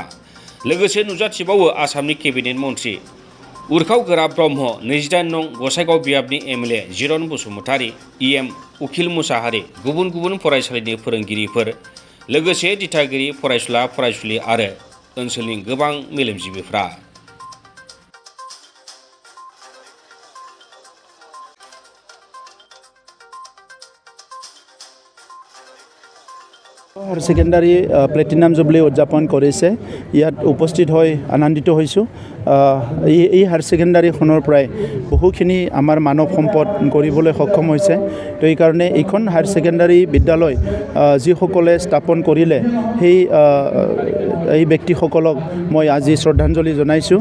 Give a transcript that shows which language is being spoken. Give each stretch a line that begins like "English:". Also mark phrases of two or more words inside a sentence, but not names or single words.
Bodo: लोगोसे नुजाथिबावो आसामनि केबिनेट मन्त्रि उरखाव गोरा ब्रह्म, 28 नं गसाइगाव बियाबनि एमएलए जिरन बसुमतारी, इएम उखिल मुसाहारि, गुबुन गुबुन फरायसालिनि फोरोंगिरिफोर, लोगोसे दिथागिरि, फरायसुला फरायसुलि आरो ओनसोलनि गोबां मेलेमजिबिफ्रा।
English: Higher Secondary Platinum Jubilee
Assamese: उदযাপন কৰিছে। ইয়াত উপস্থিত হৈ আনন্দিত হৈছোঁ। এই
English: Higher Secondary
Assamese: পৰাই বহুখিনি আমাৰ মানৱ সম্পদ কৰিবলৈ সক্ষম হৈছে। তো এই কাৰণে এইখন
English: Higher Secondary
Assamese: বিদ্যালয় যিসকলে স্থাপন কৰিলে এই ব্যক্তিসকলক মই আজি শ্ৰদ্ধাঞ্জলি জনাইছোঁ।